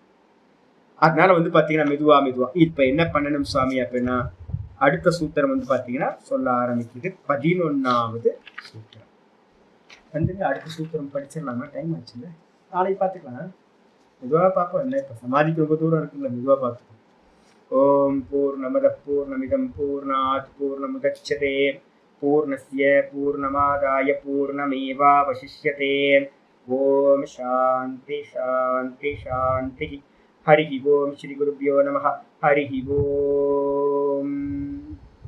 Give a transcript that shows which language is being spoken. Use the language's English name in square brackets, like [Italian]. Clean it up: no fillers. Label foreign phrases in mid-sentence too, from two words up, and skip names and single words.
[Tamil] அதனால வந்து பாத்தீங்கன்னா மெதுவா இப்ப என்ன பண்ணணும் சுவாமி அப்படின்னா, அடுத்த சூத்திரம் வந்து பாத்தீங்கன்னா சொல்ல ஆரம்பிக்குது. 11வது சூத்திரம் வந்து, அடுத்த சூத்திரம் படிச்சிடலாமா, டைம் ஆச்சுல்ல, நாளைக்கு பார்த்துக்கலாம், மெதுவா பார்ப்போம். இல்லை இப்ப சமாதிக்கு ரொம்ப தூரம் இருக்குல்ல, மெதுவா பார்த்துக்கோம். [Sanskrit] ॐ पूर्णमदः पूर्णमिदं पूर्णात् पूर्णमुदच्यते पूर्णस्य पूर्णमादाय पूर्णमेवावशिष्यते. ॐ शान्तिः शान्तिः शान्तिः. हरि ॐ श्री गुरुभ्यो नमः। हरि ॐ.